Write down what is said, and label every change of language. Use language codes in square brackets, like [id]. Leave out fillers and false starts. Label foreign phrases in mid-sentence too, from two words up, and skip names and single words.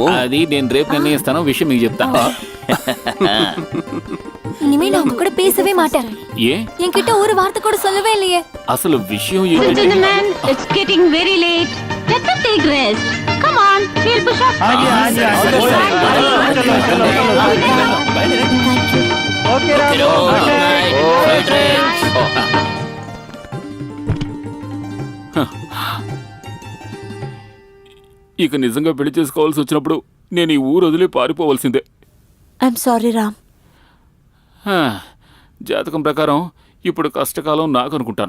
[te] అది నేను రేపు నిర్ణయిస్తాను, విషయం మీకు చెప్తాను. [ta] இனிமே நான் உங்க கூட பேசவே மாட்டேன். [te] ఏ? [ta] என்கிட்ட ஒரு வார்த்தை கூட சொல்லவே இல்லையே. [te] అసలు విషయం ఏంటంటే, [en] Gentlemen, it's getting very late. Let us take rest. Come on, we'll push up. ओके रामू. [te] ఇక నిజంగా పెళ్లి చేసుకోవాల్సి వచ్చినప్పుడు నేను ఈ ఊరు వదిలి పారిపోవలసిందే. [en] I'm sorry Ram. [te] జాతకం ప్రకారం ఇప్పుడు కష్టకాలం నాకు అనుకుంటాను.